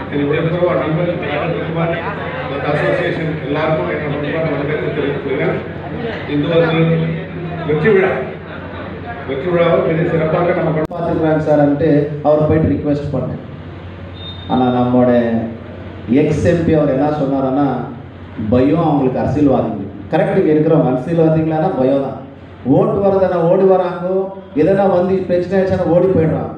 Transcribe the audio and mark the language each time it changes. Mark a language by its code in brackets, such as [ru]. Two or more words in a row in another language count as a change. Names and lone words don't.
[kn] ಪ್ರತಿಯೊಬ್ಬರು ನಮ್ಮಲ್ಲಿ ಮತ್ತು ಅಸೋಸಿಯೇಷನ್ ಎಲ್ಲರಿಗೂ ಮಾಡಬೇಕು ಅಂತ ಹೇಳ್ತೀವಿ. ಇದು ಒಂದು [ta] வெற்றி விழாவை பெரிய சிறப்பாக நம்ம பார்த்துக்கிறாங்க சார் అంటే அவர் போயிட்டு ரிக்வெஸ்ட் பண்ணேன். ஆனால் நம்மளோட எக்ஸ்எம்பி அவர் என்ன சொன்னாருன்னா, பயம் அவங்களுக்கு அரசியல்வாதிகள் கரெக்ட். இங்கே இருக்கிறவங்க அரசியல்வாதிகளானா பயம் தான். ஓட்டு வரதானே ஓடி வராங்கோ, எதனா வந்து பிரச்சனை ஆச்சுன்னா ஓடி போயிடுறாங்க.